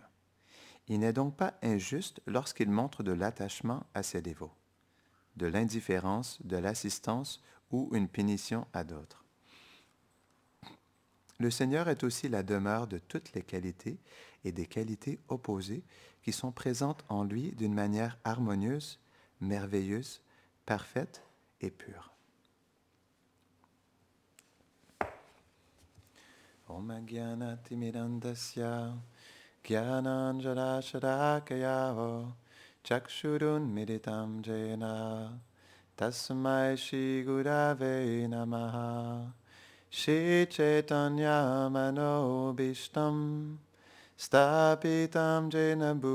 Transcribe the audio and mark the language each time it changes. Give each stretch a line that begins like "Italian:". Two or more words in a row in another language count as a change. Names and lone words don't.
French: Il n'est donc pas injuste lorsqu'il montre de l'attachement à ses dévots, de l'indifférence, de l'assistance ou une punition à d'autres. Le Seigneur est aussi la demeure de toutes les qualités et des qualités opposées qui sont présentes en lui d'une manière harmonieuse, merveilleuse, parfaite et pure.
Sanskrit: Om Gyanati Mirandasya Gyananjala Shadakaya Chakshurun Meditam Jena Tasmai Shri Gurave Namaha Shri Chaitanya Manobishtam Stapitam Jena